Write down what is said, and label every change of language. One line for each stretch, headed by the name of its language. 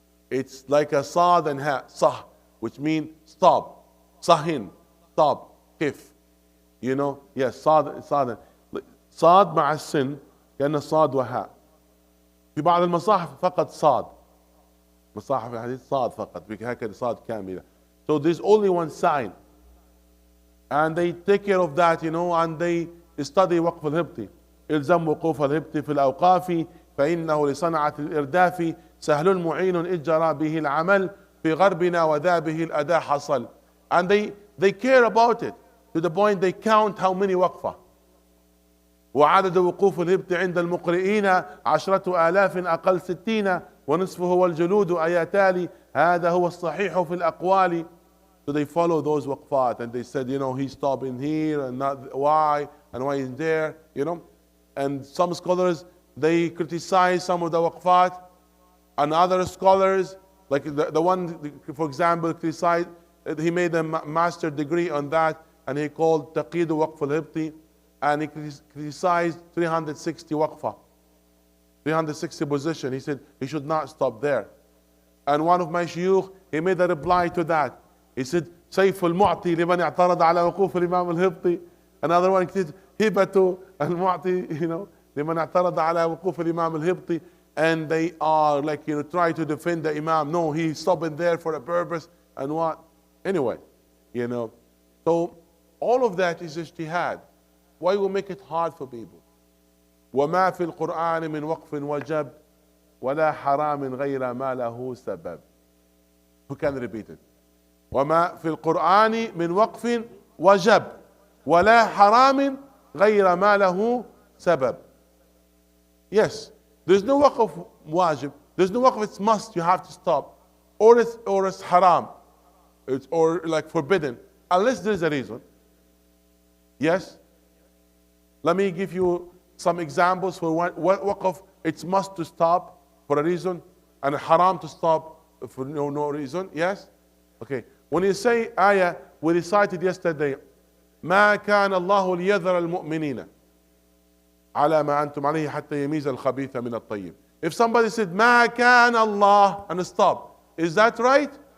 English: It's like a sad and ha, sah, which means stop, sahin, stop, kif. You know, yes,
Arabic: صاد صاد مع السن كأنه صاد وهاء. في بعض المصاحف فقط صاد. مصاحف الحديث صاد فقط هكذا صاد كاملة.
English: So there's only one sign. And they take care of that, you know, and they study
Arabic: وقف الهبطي. إلزم وقوف الهبطي في الأوقاف فإنه لصنعة الإرداف سهل معين إذ جرى به العمل في غربنا وذا به الأداء حصل.
English: And they care about it. To the point they count how many وقفة.
Arabic: وعدد وقوف الهبط عند المقرئين 10,000 أقل 60 ونصفه والجلود آياتالي هذا هو الصحيح في الأقوال.
English: So they follow those وقفات, and they said, you know, he's stopping here and not why, and why he's there, you know. And some scholars, they criticize some of the waqfat, and other scholars, like the one, for example, criticized, he made a master degree on that, and he called Taqid Waqf al-Hibti, and he criticized 360 waqfa, 360 position. He said he should not stop there. And one of my shuyukh, he made a reply to that. He said,
Arabic: سيف المعطي لمن اعترض على وقوف الإمام الهبطي.
English: Another one,
Arabic: هبة المعطي, لمن اعترض على وقوف الإمام الهبطي.
English: And they are like, try to defend the Imam. No, he's stopping there for a purpose and what. Anyway, so all of that is ijtihad. Why we make it hard for people?
Arabic: وما في القرآن من وقف وجب ولا حرام غير ما له سبب.
English: Who can repeat it?
Arabic: وما في القرآن من وقف وجب ولا حرام غير ما له سبب.
English: Yes, there's no waqf wajib, there's no waqf it's must, you have to stop, or it's haram, or like forbidden, unless there's a reason. Yes, let me give you some examples for what waqf it's must to stop for a reason, and haram to stop for no reason. Yes, okay. When you say ayah we recited yesterday,
Arabic: ما كان الله ليذر المؤمنين على ما أنتم عليه حتى يميز الخبيث من الطيب.
English: If somebody said
Arabic: ما كان الله
English: and stop, is that right?